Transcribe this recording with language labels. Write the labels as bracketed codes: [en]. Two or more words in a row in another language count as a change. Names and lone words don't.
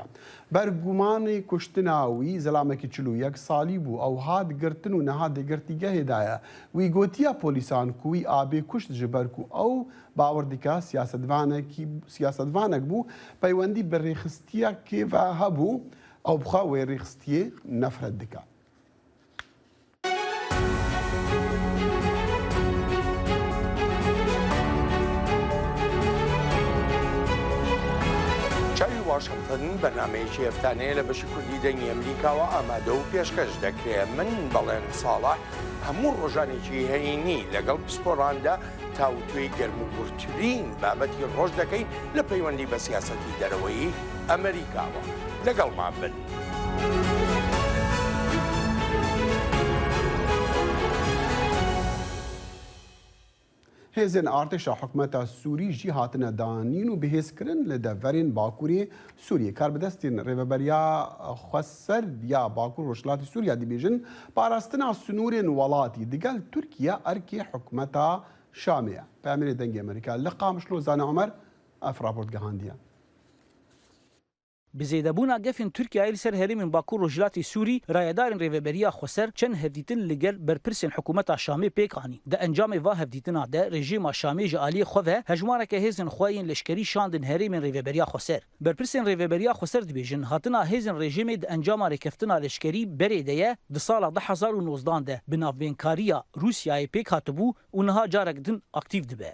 [ku] Bergumanê kuştina wî zelamekî 41 salî bû ew hat girtin û niha dêgirtîgehê da ye. Wî gotiya polîsan ku wî abê kuşt ji ber ku ew bawer dike siyasetvanek bû peywendî bi rêxistiyekê ve hebû ew bixwe wê rêxistiyê nefret dike. [ckb] واشنطن بەنامەیەکی هەفتانەیە لە بەشی کوردی دەنگی ئەمریکاوە ئامادە و پێشکەش دەکرێت. من بەڵێن ساڵح هەموو ڕۆژانێکی هەینی لەگەڵ پسپۆڕاندا تاوتوێی گەرموگورترین بابەتی ڕۆژ دەکەین لە پەیوەندی بە سیاسەتی دەرەوەی ئەمریکاوە. لەگەڵمان بن. [ku] Hêzên artêşa hikûmeta Sûrî jî hatine danîn û bihêzkirin li deverên Bakurê Sûriyê. Karbidestên rêveberiya xweser ya Bakur Rojhilatê Sûriya dibêjin parastina sunûrên welatî digel Tirkiye erkê hikûmeta Şamê ye. Peyamêrê dengê Amerîka li Qamişlo Zane Emer ev raport gihandiye. بزیدەبوونا گەفین تورکیای لەسەر هەرێمین باکوور ڕۆژهەڵاتی سووری ڕایەدارین ڕێڤەبەریە خۆسەر چەند هەڤدیتن لەگەل بەرپرسên حکوومەتا شامê پێکانی دا ئەنجامê va hevdîtina de rejîma Şamê ji aliyê xwe ve hejmareke hêzên xwe yên leşkerî şandin herêmên rêveberiya xweser. Berpirsên rêveberiya xweser dibêjin hatina hêzên rejimê di encama rêkeftina leşkerî berê de ye di sala 2019 de bi navbênkariya Rûsyayê pêk hatibû û niha carek din aktiv dibe.